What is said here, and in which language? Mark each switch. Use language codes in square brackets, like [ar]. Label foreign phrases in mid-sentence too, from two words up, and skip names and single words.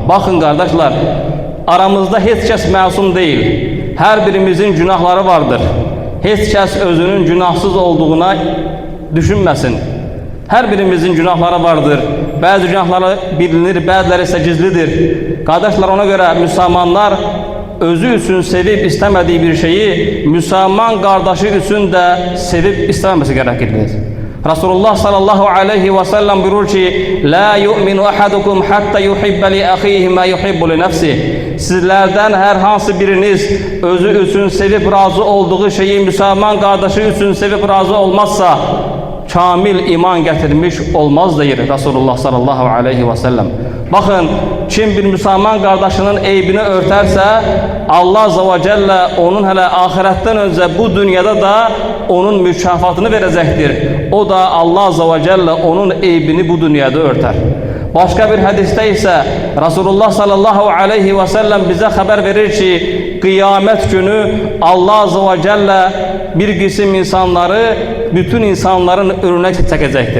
[tr] Bakın kardeşler, aramızda hiç kes masum değil. Her birimizin günahları vardır. Hiç kes özünün günahsız olduğuna düşünmesin. Her birimizin günahları vardır. Bazı günahları bilinir, bazıları ise gizlidir. [az] Kardeşler, ona göre Müslümanlar özü üçün sevib istəmədiyi bir şeyi müsəlman qardaşı üçün də sevib istəməməsi gərəklidir. Rasulullah [ar] صلى الله عليه وسلم [az] buyurur ki, [ar] "لا يؤمن أحدكم حتى يحب لأخيه ما يحب لنفسه." [az] Sizlərdən hər hansı biriniz özü üçün sevib razı olduğu şeyi müsəlman qardaşı üçün sevib razı olmazsa, kamil iman gətirmiş olmaz deyir Rasulullah [ar] صلى الله عليه وسلم. [az] Baxın, kim bir müsəlman qardaşının eybini örtərsə, [ar] الله عز وجل [az] onun hələ ahirətdən öncə bu dünyada da onun mükafatını verəcəkdir. O da [ar] الله عز وجل [az] onun eybini bu dünyada örtər. [tr] Başka bir hadiste ise Rasulullah [ar] صلى الله عليه وسلم [tr] bize haber verir ki, kıyamet günü [ar] الله عز وجل [tr] bir kısım insanları bütün insanların önüne çekecektir.